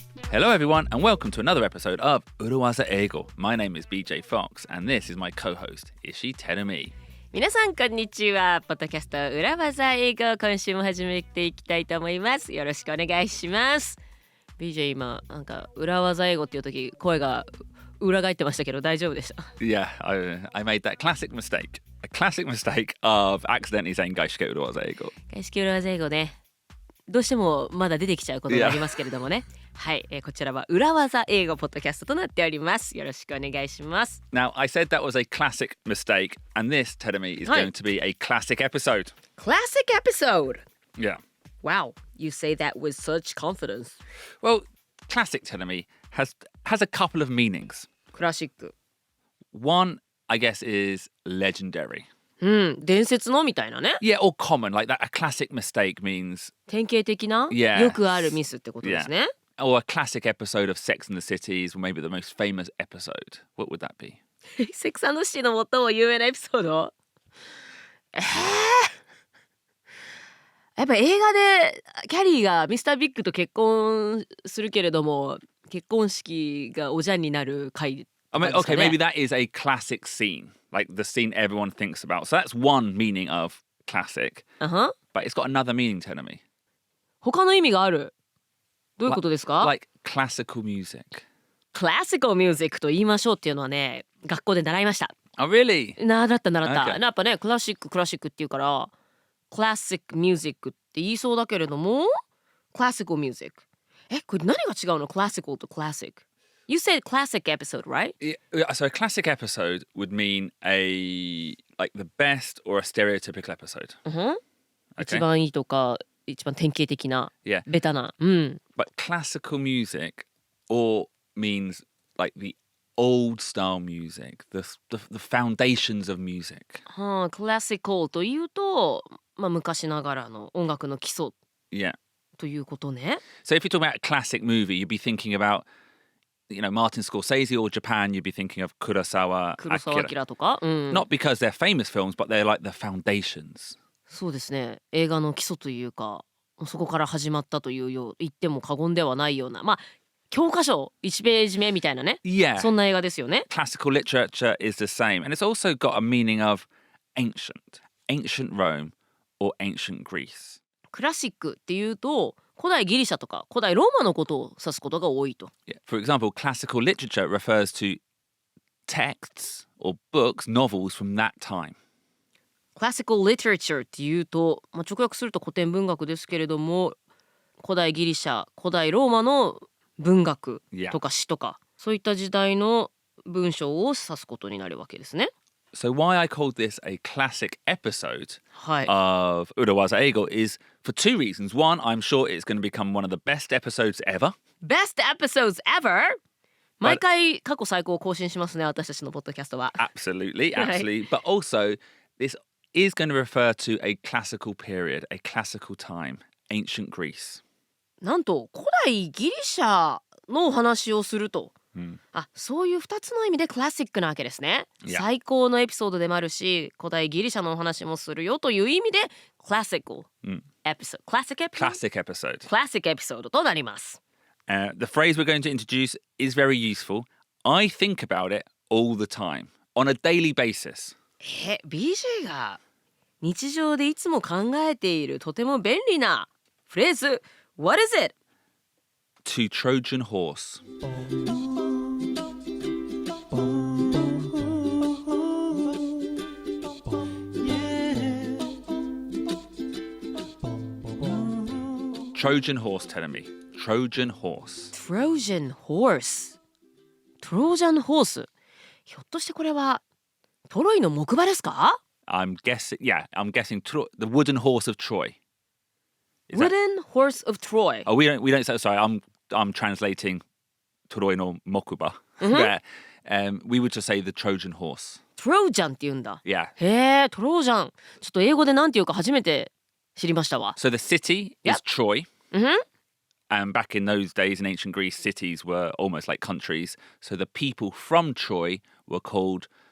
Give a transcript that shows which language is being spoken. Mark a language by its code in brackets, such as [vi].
[en] Hello everyone and welcome to another episode of 裏技英語 My name is BJ Fox and this is my co-host Ishi Terumi。 [ja] 皆さんこんにちは。ポッドキャスト裏技英語、今週も始めていきたいと思います。よろしくお願いします。BJ 今なんか裏技英語っていう時声が裏返ってましたけど大丈夫でした？ [en] Yeah, I made that classic mistake of accidentally saying 外資系裏技英語。 [ja] 外資系裏技英語ね、どうしてもまだ出てきちゃうことがありますけれどもね、はい、こちらは裏技英語ポッドキャストとなっております。よろしくお願いします。 [en] Now, I said that was a classic mistake and this, Terumi, is going to be a classic episode. Classic episode! Yeah. Wow, you say that with such confidence. Well, classic, Terumi, has a couple of meanings. [ja] クラシック。 [en] One, I guess, is legendary. [ja] 伝説のみたいなね。 [en] Yeah, or common, like that. A classic mistake means... [ja] 典型的な、 [en] Yeah. [ja] よくあるミスってことですね。 [en] Or a classic episode of Sex and the City is maybe the most famous episode. What would that be? [ja] セックス&シティの最も有名なエピソード、やっぱ映画でキャリーがミスタービッグと結婚するけれども結婚式がおじゃんになる回。 [en] I mean, okay, maybe that is a classic scene, like the scene everyone thinks about. So that's one meaning of classic. But it's got another meaning, Terumi. [ja] 他の意味がある。どういうことですか？ [en] Like classical music. [ja] Classical music と言いましょうっていうのはね、学校で習いました。 [en] Oh, really? [ja] 習った。 [en] Okay. [ja] やっぱね、クラシックっていうからClassic music って言いそうだけれども Classical music。これ何が違うの？Classical と Classic。 [en] You said classic episode, right? Yeah, so a classic episode would mean like the best or a stereotypical episode. Okay. [ja] 一番いいとか一番典型的な、 [en] Yeah. [ja] ベタな。 [en] But classical music or means like the old style music, the foundations of music. [ja] Classical というと、昔ながらの音楽の基礎 [en] Yeah. [ja] ということね。 [en] So if you're talking about a classic movie, you'd be thinking about, Martin Scorsese, or Japan, you'd be thinking of Kurosawa, [ja] 黒澤 [en] Akira. [ja] 明とか、 [en] Not because they're famous films, but they're like the foundations. [ja] そうですね。映画の基礎というか、そこから始まったというよう言っても過言ではないような、教科書1ページ目みたいなね。 [en] Yeah. [ja] そんな映画ですよね。 [en] Classical literature is the same. And it's also got a meaning of ancient Rome or ancient Greece. [ja] クラシックっていうと古代ギリシャとか古代ローマのことを指すことが多いと。 [en] Yeah. For example, classical literature refers to texts or books, novels from that time. [ja] Classical literature っていうと、直訳すると古典文学ですけれども、古代ギリシャ、古代ローマの文学とか詩とか、そういった時代の文章を指すことになるわけですね。 [en] So why I called this a classic episode [ja] はい。 [en] of 裏技英語 is for two reasons. One, I'm sure it's going to become one of the best episodes ever. Best episodes ever! [ja] 毎回過去最高を更新しますね、私たちのポッドキャストは。 [en] Absolutely. But also, this is going to refer to a classical period, a classical time, ancient Greece. [ja] なんと古代ギリシャのお話をすると、そういう2つの意味でクラシックなわけですね。 [en] Yeah. [ja] 最高のエピソードでもあるし、古代ギリシャのお話もするよという意味でクラシックエピソード、 [en] Classic episode. [ja] クラシックエピソードとなります。 [en] The phrase we're going to introduce is very useful. I think about it all the time, on a daily basis. [ja] BJ が日常でいつも考えているとても便利なフレーズ [en] What is it? To Trojan Horse. Trojan Horse, Terumi. Trojan Horse. Trojan Horse Trojan Horse ひょっとしてこれはトロイの木馬ですか？ I'm guessing the wooden horse of Troy. Wooden Horse of Troy. Oh, we don't say, sorry, I'm translating Troi no mokuba. Where we would just say the Trojan horse. [ja] Trojan って言うんだ。 [en] Yeah. [ja] へえ、トロージャン。ちょっと英語でなんていうか初めて知りましたわ。 [en] So the city is Yep. Troy. Mm-hmm. And back in those days in ancient Greece, cities were almost like countries. So the people from Troy were called